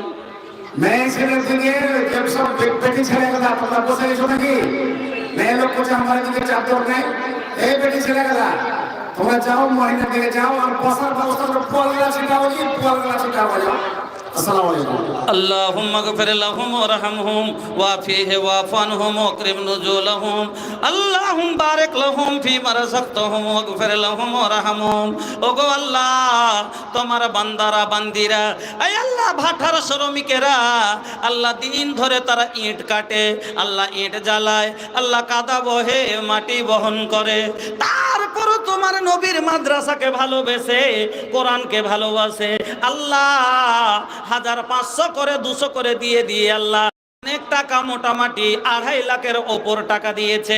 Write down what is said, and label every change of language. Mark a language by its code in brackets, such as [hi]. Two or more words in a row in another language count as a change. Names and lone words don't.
[bn] মেয়ে ছেলেকে নিয়ে সব বেটি ছেলে কথা তোমরা বসে গেছো নাকি? মেয়ে লোক কোচে আমার দিকে চাদর নেই। এই বেটি ছেলে কথা তোমরা যাও, মহিলা দিকে যাও, আর বসার ব্যবস্থা করো। পোয়ালগুলা সেটাও কি পোয়ালগুলা সেটাও যাও। [ar] السلام عليكم. اللهم اغفر لهم وارحمهم وعافهم واعف عنهم وأكرم نزلهم. اللهم بارك لهم فيما رزقتهم واغفر لهم وارحمهم. [bn] ওগো আল্লাহ, তোমার বান্দারা বান্দিরা, এই আল্লাহ ভাটার শ্রমিকেরা আল্লাহ দিন ধরে তারা ইট কাটে, আল্লাহ ইট জ্বালায়, আল্লাহ কাদা বহে, মাটি বহন করে, তারপরও তোমার নবীর মাদ্রাসাকে ভালোবেসে, কোরআনকে ভালোবাসে আল্লাহ 1,500 করে 200 করে দিয়ে আল্লাহ অনেক টাকা, মোটামুটি 2.5 লাখের ওপর টাকা দিয়েছে।